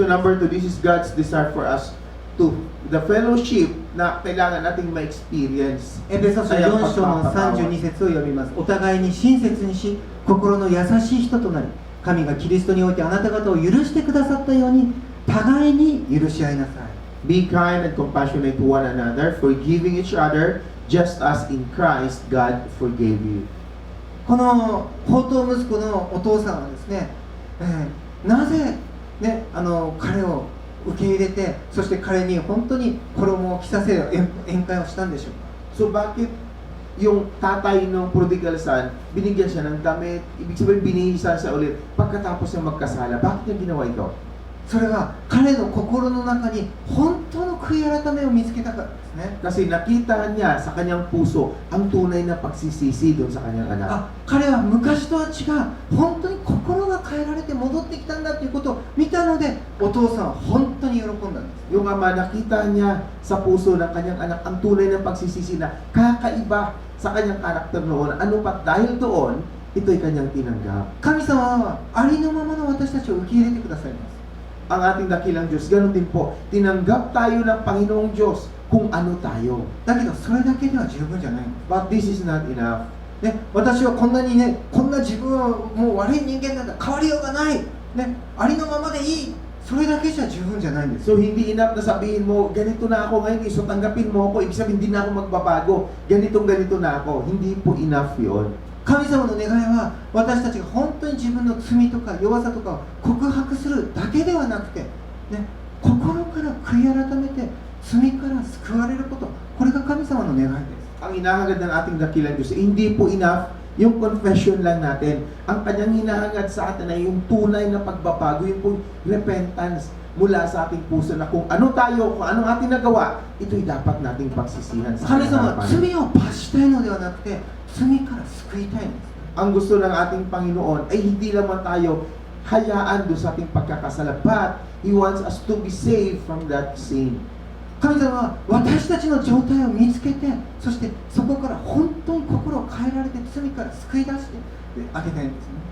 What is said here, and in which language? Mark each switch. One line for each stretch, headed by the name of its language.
English: So number 2, this is God's desire for us to the fellowship
Filipino: na kailangan nating ma-experience.
Japanese: エペソ書4章の32節を読みます。お互いに親切にし、心の優しい人となり、神がキリストにおいてあなた方を許してくださったように、互いに許し合いなさい。
English: Be kind and compassionate to one another, forgiving each other, just as in Christ God forgave you.
Japanese: この宝刀息子のお父さんはですね、なぜ、ね、彼を受け入れて、そして彼に本当に衣を着させる宴会をしたんでしょうか。
Filipino: So bakit yung tatay ng prodigal son, binigyan siya ng damit, ibig sabihin binihisan siya ulit pagkatapos niya magkasala? Bakit niya ginawa ito?
Japanese: それは彼の心の中に本当の悔い改めを見つけたからですね。
Filipino: Kasi nakita niya sa kanyang puso ang tunay na pagsisisi doon sa kanyang anak.
Japanese: あ、彼は昔とは違う、本当に心が変えられて戻ってきたんだということを見たので、お父さんは本当に喜んだんです。
Filipino: Yung ama, nakita niya sa puso ng kanyang anak ang tunay na pagsisisi na kakaiba sa kanyang karakter noon. Ano pa dahil doon, ito'y kanyang tinanggap.
Japanese: 神様はありのままの私たちを受け入れてくださいます。
Filipino: Ang ating dakilang Diyos, ganun din po, tinanggap tayo ng Panginoong Diyos kung ano tayo.
Japanese: だけどそれだけでは十分じゃないんです。
English: But this is not enough.
Japanese: ね、私はこんなにね、こんな自分はもう悪い人間なんだ、変わりようがない、ね、ありのままでいい、それだけじゃ十分じゃないんです。
Filipino: So hindi enough na sabihin mo, ganito na ako ngayon, so tanggapin mo ako, ibig sabihin hindi na ako magbabago, ganito na ako. Hindi po enough yun.
Japanese: 神様の願いは私たちが本当に自分の罪とか弱さとかを告白するだけではなくて、ね、心から悔い改めて罪から救われること、これが神様の願いです。
Filipino: Ang hinahangad ng ating dakilang Diyos, hindi po enough yung confession lang natin. Ang kanyang hinahangad sa atin ay yung tunay na pagbabago, yung pong repentance mula sa ating puso na kung ano tayo, kung anong ating nagawa, ito'y dapat nating pagsisihan sa
Japanese: 神様は
Filipino: harapan.
Japanese: 罪を罰したいのではなくて、罪から救いたいんです。
Filipino: Ang gusto ng ating Panginoon ay hindi lamang tayo hayaan doon sa ating pagkakasala,
English: but He wants us to be saved from that sin.
Japanese: 神様は私たちの状態を見つけて、そしてそこから本当に心を変えられて罪から救い出してあげたいんですね。